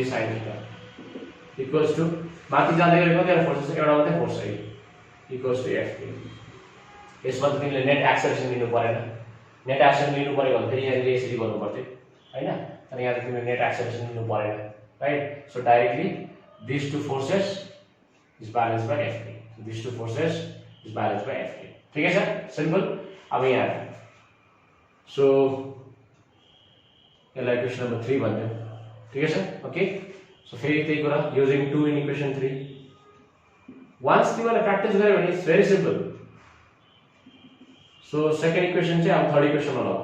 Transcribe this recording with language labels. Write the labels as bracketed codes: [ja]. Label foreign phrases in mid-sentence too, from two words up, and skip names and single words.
[ne] sin थीटा [en] equals to [ne] माथि जाँदै गएको कतिवटा फोर्सेस छ एउटा मात्रै फोर्स है [en] equals to [ne] f यसमा त तिमीले [en] net acceleration [ne] लिनु परेन [en] net acceleration [ne] लिनु पर्यो भने फेरि यहाँ यसरी गर्नु पर्थ्यो हैन तर यहाँ त तिमीले [en] net acceleration [ne] लिनु परेन [en] right so directly these two forces is balanced by Fk so these two forces is balanced by Fk [hi] ठीक है [ne] सर सिंपल अब यहाँ सो यसलाई [en] equation number 3 [ne] भन्दियौ [hi] ठीक है [ne] सर [en] okay so [ne] फेरि त्यही कुरा [en] using 2 in equation 3 [ne] वन्स तिमीले प्र्याक्टिस गर्यो भने [en] it's very simple. so second equation [ne] चाहिँ अब थर्ड इक्वेसनमा लगाऊ।